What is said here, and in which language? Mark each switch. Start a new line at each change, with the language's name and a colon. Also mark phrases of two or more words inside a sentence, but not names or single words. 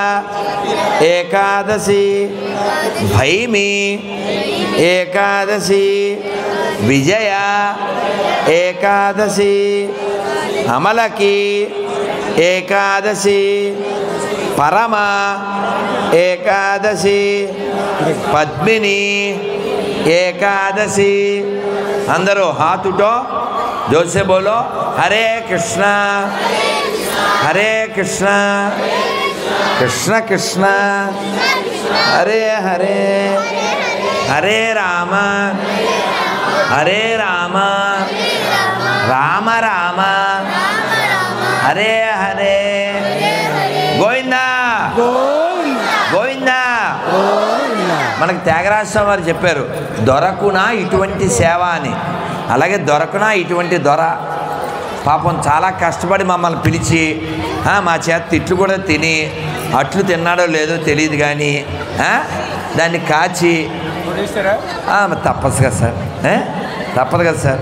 Telugu: ఏకాదశి భైమి ఏకాదశి విజయ ఏకాదశి అమలకి ఏకాదశి పరమ ఏకాదశి పద్మిని ఏకాదశి అందరూ
Hindi: हाथ उठो जोर से बोलो हरे कृष्णा
Sanskrit: कृष्ण कृष्ण हरे हरे हरे राम राम राम हरे हरे గోవిందా గోవిందా.
Telugu: మనకు త్యాగరాజస్వామి వారు చెప్పారు దొరకునా ఇటువంటి సేవ అని. అలాగే దొరకునా ఇటువంటి దొర పాపం చాలా కష్టపడి మమ్మల్ని పిలిచి మా చేత తిట్లు కూడా తిని అట్లు తిన్నాడో లేదో తెలియదు కానీ దాన్ని కాచి తప్పదు కదా సార్, తప్పదు కదా సార్.